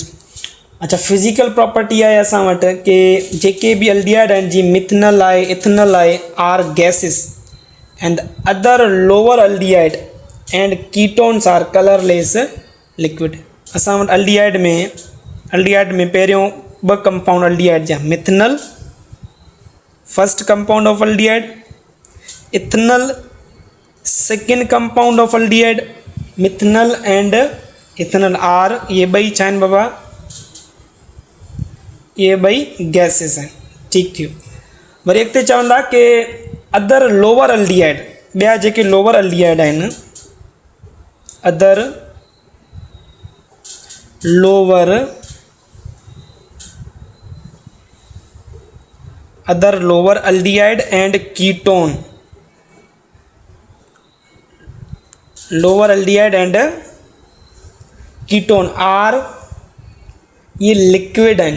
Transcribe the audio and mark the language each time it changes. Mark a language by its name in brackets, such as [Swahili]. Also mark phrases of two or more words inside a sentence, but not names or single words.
[Sindhi] अच्छा, [English] physical property [Sindhi] आहे असां वटि कि जेके बि अल्डिहाइड आहिनि, जीअं मिथनल आहे, इथनल आहे, [English] are gases and other lower aldehyde and ketones are colourless liquid. [Sindhi] असां वटि अल्डिहाइड में पहिरियों ॿ कंपाउंड अल्डिहाइड जा, [English] methanal first compound of aldehyde, ethanal second compound of aldehyde. methanal and ethanal are, [Sindhi] ये ॿई छा आहिनि बाबा? ये ॿई गैसिस आहिनि, ठीकु थियो। वरी अॻिते चवंदा कि [English] other lower aldehyde, [Sindhi] ॿिया जेके [English] lower aldehyde [Sindhi] आहिनि, [English] other lower aldehyde and ketone, lower aldehyde and ketone are, [Sindhi] ये लिक्विड आहिनि।